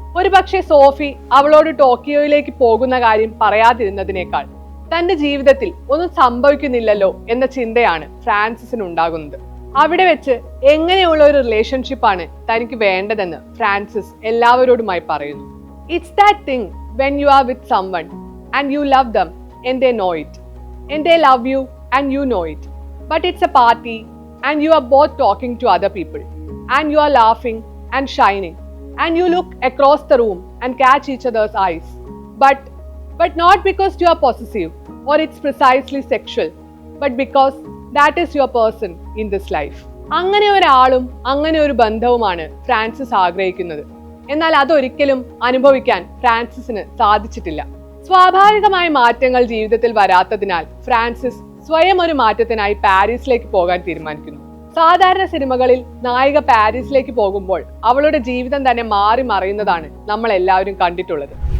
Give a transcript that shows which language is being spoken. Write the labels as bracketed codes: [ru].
[ml] ഒരുപക്ഷെ സോഫി അവളോട് ടോക്കിയോയിലേക്ക് പോകുന്ന കാര്യം പറയാതിരുന്നതിനേക്കാൾ തന്റെ ജീവിതത്തിൽ ഒന്നും സംഭവിക്കുന്നില്ലല്ലോ എന്ന ചിന്തയാണ് ഫ്രാൻസിസിന് ഉണ്ടാകുന്നത്. അവിടെ വെച്ച് എങ്ങനെയുള്ള ഒരു റിലേഷൻഷിപ്പാണ് തനിക്ക് വേണ്ടതെന്ന് ഫ്രാൻസിസ് എല്ലാവരോടുമായി പറയുന്നു. [en] It's that thing when you are with someone and you love them and they know it and they love you and you know it, but it's a party and you are both talking to other people and you are laughing and shining and you look across the room and catch each other's eyes, but not because you are possessive or it's precisely sexual, but because that is your person in this life. [ml] അങ്ങനെ ഒരാളും അങ്ങനെ ഒരു ബന്ധവുമാണ് Francis ആഗ്രഹിക്കുന്നത്. എന്നാൽ അതൊരിക്കലും അനുഭവിക്കാൻ ഫ്രാൻസിസിന് സാധിച്ചിട്ടില്ല. സ്വാഭാവികമായ മാറ്റങ്ങൾ ജീവിതത്തിൽ വരാത്തതിനാൽ ഫ്രാൻസിസ് സ്വയം ഒരു മാറ്റത്തിനായി പാരീസിലേക്ക് പോകാൻ തീരുമാനിക്കുന്നു. സാധാരണ സിനിമകളിൽ നായിക പാരീസിലേക്ക് പോകുമ്പോൾ അവളുടെ ജീവിതം തന്നെ മാറി മറിയുന്നതാണ് നമ്മൾ എല്ലാവരും കണ്ടിട്ടുള്ളത്.